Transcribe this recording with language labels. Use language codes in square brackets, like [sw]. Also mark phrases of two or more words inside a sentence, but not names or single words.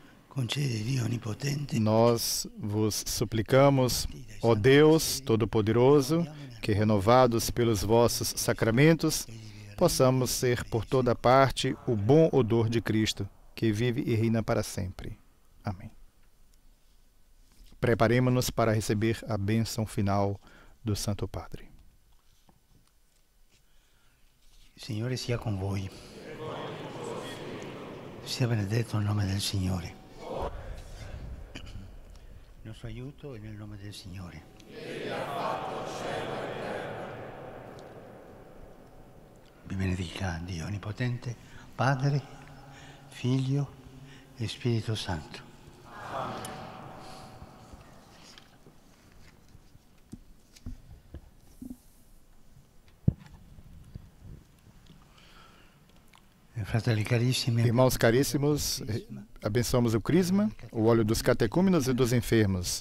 [pt] Nós vos suplicamos, ó Deus Todo-Poderoso, que renovados pelos vossos sacramentos, possamos ser por toda parte o bom odor de Cristo, que vive e reina para sempre. Amém. Preparemo-nos para receber a bênção final do Santo Padre. [it] Signore sia con voi. Sia benedetto il nome del Signore. Il nostro aiuto è nel nome del Signore. Egli ha fatto cielo e terra. Vi benedica Dio Onnipotente, Padre, Figlio e Spirito Santo. Amen. [pt] Irmãos caríssimos, abençoamos o Crisma, o óleo dos catecúmenos e dos enfermos.